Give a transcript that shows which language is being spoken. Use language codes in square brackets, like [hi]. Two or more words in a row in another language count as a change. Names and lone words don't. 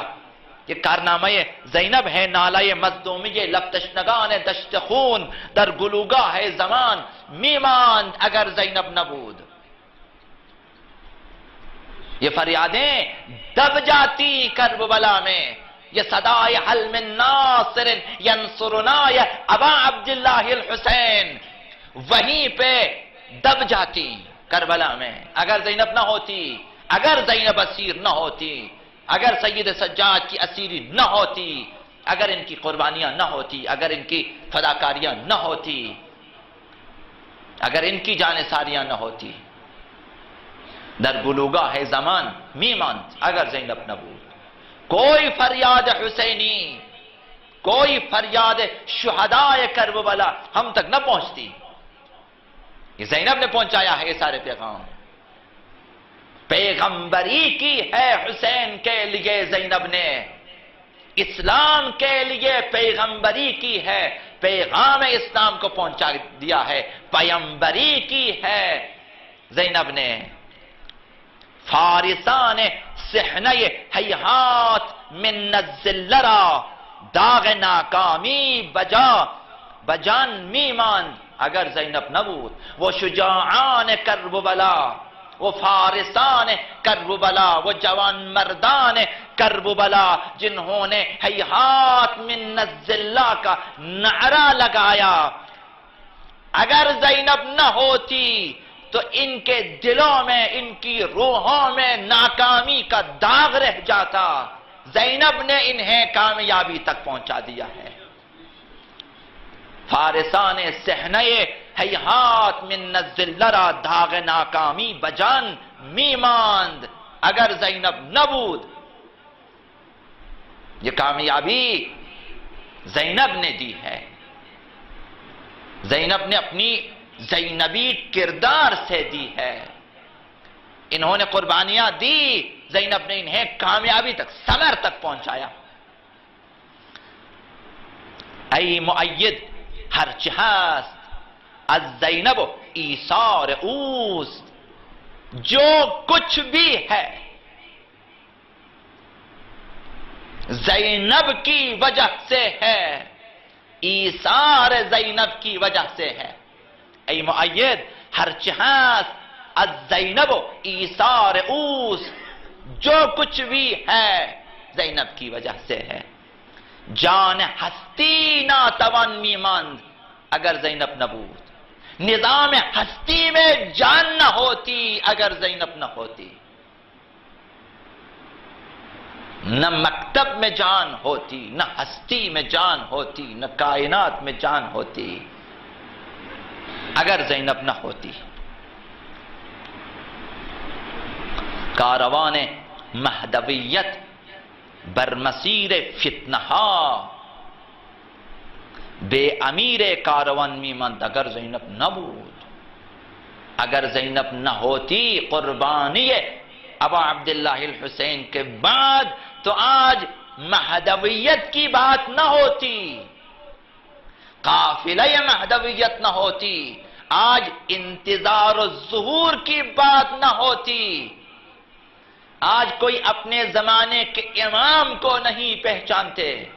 [ur] یہ کارنامہ زینب ہے، [fa] نالہ مظلومی لب تشنگان دشت خون، در گلوگاہ زمان میماند اگر زینب نبود۔ [ur] یہ فریادیں دب جاتی کربلا میں، یہ صدائے [ar] حل من ناصر ینصرنا [ur] ابا عبداللہ الحسین وہیں پہ دب جاتی کربلا میں، اگر زینب نہ ہوتی، اگر زینب اسیر نہ ہوتی، اگر سید سجاد کی اسیری نہ ہوتی، اگر ان کی قربانیاں نہ ہوتی، اگر ان کی فداکاریاں نہ ہوتی، اگر ان کی جانثاریاں نہ ہوتی، [fa] در گلوگاہ زمان میماند اگر زینب نبود۔ [ur] کوئی فریاد حسینی، کوئی فریاد شہدائے کربلا ہم تک نہ پہنچتی، یہ زینب نے پہنچایا ہے یہ سارے پیغام۔ پیغمبری کی ہے حسین کے لیے زینب نے، اسلام کے لیے پیغمبری کی ہے، پیغام اسلام کو پہنچا دیا ہے، پیغمبری کی ہے زینب نے۔ [fa] فارسان صحنہ ہیہات من الذلرا، داغ ناکامی بجان میماند اگر زینب نبود۔ [ur] وہ شجاعان کربلا، وہ فارسان کربلا، وہ جوان مردان کربلا جنہوں نے [ar] ہیہات من الذلہ [ur] کا نعرہ لگایا، اگر زینب نہ ہوتی تو ان کے دلوں میں، ان کی روحوں میں ناکامی کا داغ رہ جاتا۔ زینب نے انہیں کامیابی تک پہنچا دیا ہے۔ [fa] فارسان صحنہ ہیہات من الذلرا، داغ ناکامی بجان میماند اگر زینب نبود۔ [ur] یہ کامیابی زینب نے دی ہے، زینب نے اپنی زینبی کردار سے دی ہے، انہوں نے قربانیاں دی، زینب نے انہیں کامیابی تک، ثمر تک پہنچایا۔ [fa] ای مؤید ہرچ ہست از زینب ایثار اوست، [ur] جو کچھ بھی ہے زینب کی وجہ سے ہے، ایثار زینب کی وجہ سے ہے۔ [fa] ای مؤید ہرچ ہست از زینب ایثار اوست، [ur] جو کچھ بھی ہے زینب کی وجہ سے ہے۔ [fa] جان ہستی ناتوان میماند اگر زینب نبود، [ur] نظام ہستی میں جان نہ ہوتی اگر زینب نہ ہوتی، نہ مکتب میں جان ہوتی، نہ ہستی میں جان ہوتی، نہ کائنات میں جان ہوتی اگر زینب نہ ہوتی۔ [fa] کاروان مہدویت برمسیر فتنہا، بے امیر کاروان میماند اگر زینب نہ بود۔ [ur] اگر زینب نہ ہوتی، قربانی ابا عبداللہ الحسین کے بعد تو آج مہدویت کی بات نہ ہوتی، قافلہ مہدویت نہ ہوتی، آج انتظار الظہور کی بات نہ ہوتی، آج کوئی اپنے زمانے کے امام کو نہیں پہچانتے۔